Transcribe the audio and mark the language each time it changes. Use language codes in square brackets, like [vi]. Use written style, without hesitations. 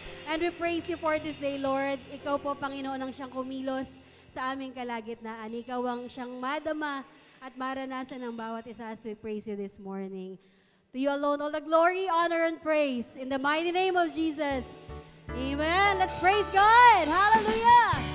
[en] And we praise you for this day, Lord. [tl] Ikaw po, Panginoon, ang siyang kumilos sa aming kalagitnaan. Ikaw ang siyang madama at maranasan ng bawat isa [en] as we praise you this morning. To you alone, all the glory, honor, and praise. In the mighty name of Jesus. Amen. Let's praise God. Hallelujah.